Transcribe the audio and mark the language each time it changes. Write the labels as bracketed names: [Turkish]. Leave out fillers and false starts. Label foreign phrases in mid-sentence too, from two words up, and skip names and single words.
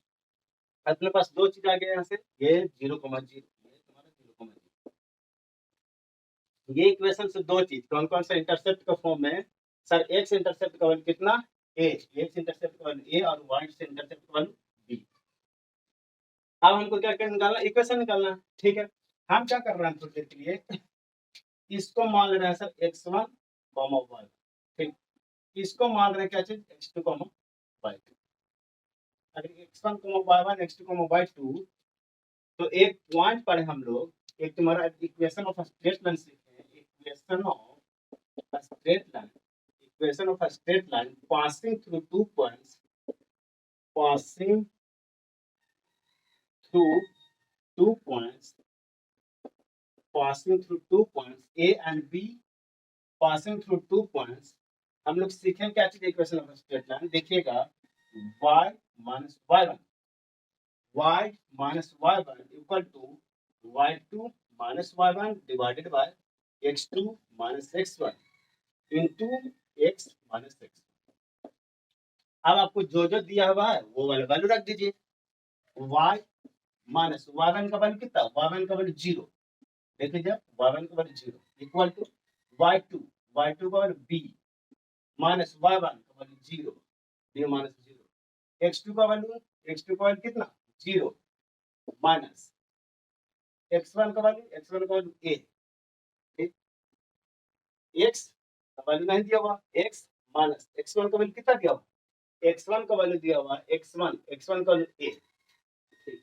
[Hindi] अपने पास दो चीज आ गए यहाँ से, ये 0,0, ये तुम्हारा 0,0, ये इक्वेशन से दो चीज कौन कौन सा इंटरसेप्ट का फॉर्म में, सर [English] x intercept [Hindi] का वैल्यू कितना ए, [English] x intercept [Hindi] का वैल्यू ए और वाई से इंटरसेप्ट का वैल्यू बी। अब हमको क्या क्या निकालना, इक्वेशन निकालना, ठीक है। हम क्या कर रहे हैं थोड़ी देर के लिए, इसको मान ले रहे हैं सर x1 y, ठीक, इसको मान रहे हैं क्या चीज x2 y2। अगर x1 y1 x2 y2, तो एक पॉइंट पर हम लोग, एक तुम्हारा [English] equation of straight line [Hindi] सीखे हैं, [English] equation of straight line, equation of straight line passing through two points, passing through two points, passing through two points A and B, passing through two points, [Hindi] हम लोग सीखें क्या चीज [English] equation of straight line, देखिएगा y minus y1, y minus y1 equal to y2 minus y1 divided by x2 minus x1 into x minus x। [Hindi] अब आपको जो जो दिया हुआ है वो वाला वैल्यू रख दीजिए, y माइनस y1 का वैल्यू कितना, y1 का वैल्यू 0, देखिए जब y1 का वैल्यू 0 [English] equal to [Hindi] y2 का वैल्यू b माइनस y1 का वैल्यू 0, b माइनस 0, x2 का वैल्यू कितना 0 माइनस x1 का वैल्यू a, ठीक, x का वैल्यू नहीं दिया हुआ, x माइनस x1 का वैल्यू कितना दिया हुआ, x1 का वैल्यू दिया हुआ x1 का वैल्यू a, ठीक।